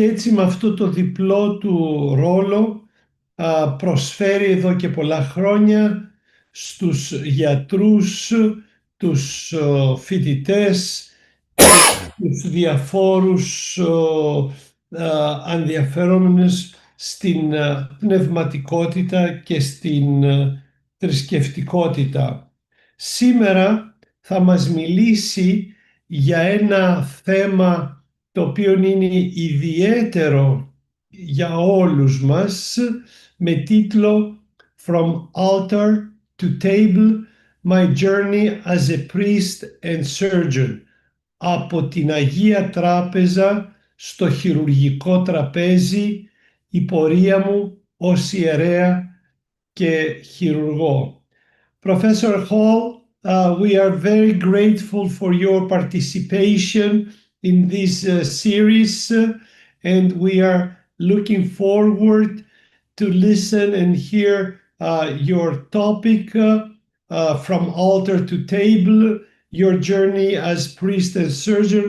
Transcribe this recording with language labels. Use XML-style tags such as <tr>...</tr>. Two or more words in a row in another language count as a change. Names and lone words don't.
<el>έτσι με αυτό το διπλό του ρόλο προσφέρει εδώ και πολλά χρόνια στους γιατρούς, τους φοιτητές, τους διαφόρους ενδιαφερόμενους στην πνευματικότητα και στην θρησκευτικότητα. Σήμερα θα μας μιλήσει για ένα θέμα το οποίο είναι ιδιαίτερο για όλους μας, με τίτλο «From Altar to Table, My Journey as a Priest and Surgeon». Από την Αγία Τράπεζα στο χειρουργικό τραπέζι, η πορεία μου ως ιερέα και χειρουργό.</el> <en>Professor Hall, we are very grateful for your participation in this series, and we are looking forward to listen and hear your topic from altar to table, your journey as priest and surgeon.</en>